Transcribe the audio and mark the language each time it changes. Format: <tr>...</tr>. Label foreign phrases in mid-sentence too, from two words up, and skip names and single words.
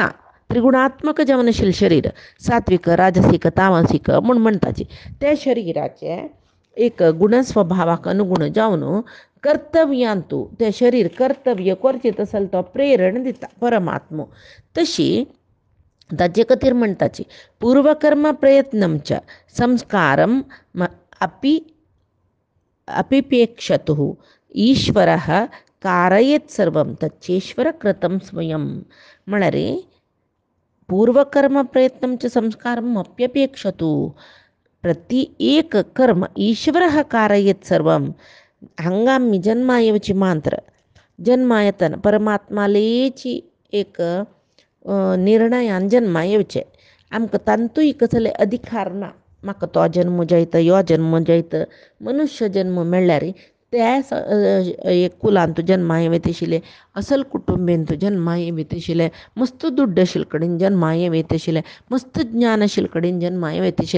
<kok>त्रिगुणात्मक जावन आशिल्लें शरीर सात्वीक, राजसीक, तामसीक म्हूण म्हणटाची. त्या शरिराचे एक गुणस्वभावाक अनुगुण जावन कर्तव्यांतू तें शरीर कर्तव्य करचें तसलें तो प्रेरण दिता परमात्मो. तशी ताचे खातीर म्हणटाची</kok> <sa>पूर्वकर्म प्रयत्नंच संस्कारम अपिपेक्षतुः ईश्वरः कारयेत् सर्वं तच्चेश्वर कृतं स्वयं. म्हळ्यार पूर्वकर्म प्रयत्नंच संस्कारम अप्यपेक्षतु, प्रति एक कर्म ईश्वरः कारयेत् सर्वं.</sa> <kok>हांगा आमी जन्मा येवची मात्र जन्मा येतना परमात्मालेची एक निर्णयान जन्मा येवचें. आमकां तांतूय कसले अधिकार ना, म्हाका तो जन्म जायतो ह्यो जन्म जायतो. मनुश्य जन्म मेळ्ळ्यार त्या एक कुलांत जन्मा येवं आशिल्लें, असल कुटुंबेन तूं जन्मा येवं आशिल्लें, मस्त दुड्ड आशिल्ले कडेन जन्मा येवं आशिल्लें, मस्त ज्ञान आशिल्ले कडेन जन्मा येवं आशिल्लें.</kok>